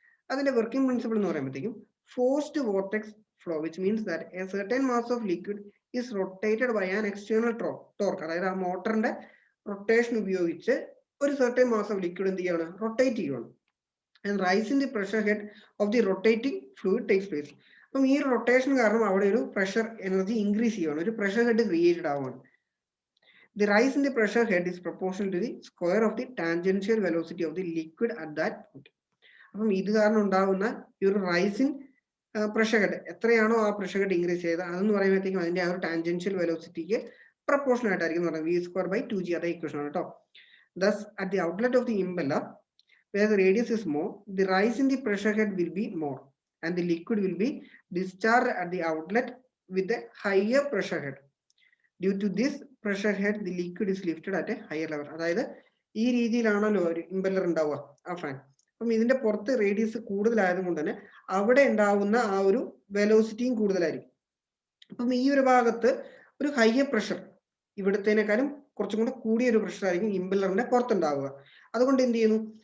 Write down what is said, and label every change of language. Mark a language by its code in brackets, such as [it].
[ml] അതിന്റെ working principle എന്ന് പറയുമ്പോഴത്തേക്കും [en] forced vortex flow, which means that a certain mass of liquid is rotated by an external torque, [ml] അതായത് ആ മോട്ടറിന്റെ rotation ഉപയോഗിച്ച് ഒരു സർട്ടൻ മാസ് ഓഫ് ലിക്വിഡ് എന്ത് ചെയ്യാണ്? റൊട്ടേറ്റ് ചെയ്യുകയാണ്. [en] And rise in the pressure head of the rotating fluid takes place. [ml] അപ്പം ഈ rotation കാരണം അവിടെ ഒരു പ്രഷർ എനർജി ഇൻക്രീസ് ചെയ്യുകയാണ്, ഒരു പ്രഷർ ഹെഡ് ക്രിയേറ്റഡ് ആവുകയാണ്. [en] The rise in the pressure head is proportional to the square of the tangential velocity of the liquid at that point. [ml] അപ്പം ഇത് കാരണം ഉണ്ടാകുന്ന ഈ ഒരു റൈസ് ഇൻ പ്രഷർ ഹെഡ്, എത്രയാണോ ആ പ്രഷർ ഹെഡ് ഇൻക്രീസ് ചെയ്തത് അതെന്ന് പറയുമ്പോഴത്തേക്കും അതിന്റെ ആ ഒരു ടാൻജൻഷ്യൽ വെലോസിറ്റിക്ക് പ്രപ്പോർഷണൽ ആയിട്ടായിരിക്കും പറയുന്നത്. v²/2g, അതേ ഇക്വേഷൻ ആണ് കേട്ടോ. [en] Thus at the outlet of the impeller where the radius is more, the rise in the pressure head will be more and the liquid will be discharged at the outlet with a higher pressure head. Due to this pressure head, the liquid is lifted at a higher level. [ml] അതായത് ഈ രീതിയിലാണല്ലോ ഒരു impeller ഉണ്ടാവുക, ആ fan. അപ്പം ഇതിന്റെ പുറത്ത് radius കൂടുതലായതുകൊണ്ട് തന്നെ അവിടെ ഉണ്ടാവുന്ന ആ ഒരു വെലോസിറ്റിയും കൂടുതലായിരിക്കും. അപ്പം ഈ ഒരു ഭാഗത്ത് ഒരു ഹയർ പ്രഷർ, ഇവിടത്തേനേക്കാളും കുറച്ചും കൂടെ കൂടിയ ഒരു പ്രഷർ ആയിരിക്കും ഇമ്പല്ലറിന്റെ പുറത്തുണ്ടാവുക. അതുകൊണ്ട് എന്ത് ചെയ്യുന്നു?